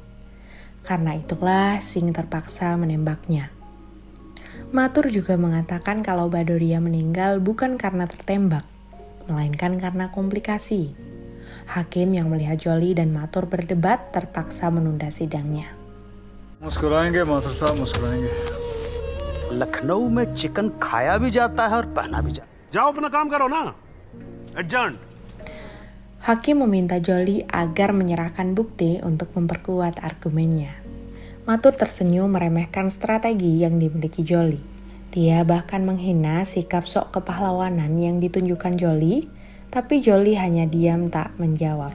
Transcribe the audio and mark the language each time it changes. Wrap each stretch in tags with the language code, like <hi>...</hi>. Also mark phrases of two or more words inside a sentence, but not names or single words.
<id>Karena itulah Singh terpaksa menembaknya. Mathur juga mengatakan kalau Badoria meninggal bukan karena tertembak, melainkan karena komplikasi. Hakim yang melihat Jolie dan Mathur berdebat terpaksa menunda sidangnya.</id> <hi>मुस्कुराएंगे माथुर साहब मुस्कुराएंगे लखनऊ में चिकन खाया भी जाता है और पहना भी जाता है। जाओ अपना काम करो ना। एडजर्न।</hi> <id>Hakim meminta Jolie agar menyerahkan bukti untuk memperkuat argumennya. Mathur tersenyum meremehkan strategi yang dimiliki Jolie. Dia bahkan menghina sikap sok kepahlawanan yang ditunjukkan Jolie, tapi Jolie hanya diam tak menjawab.</id>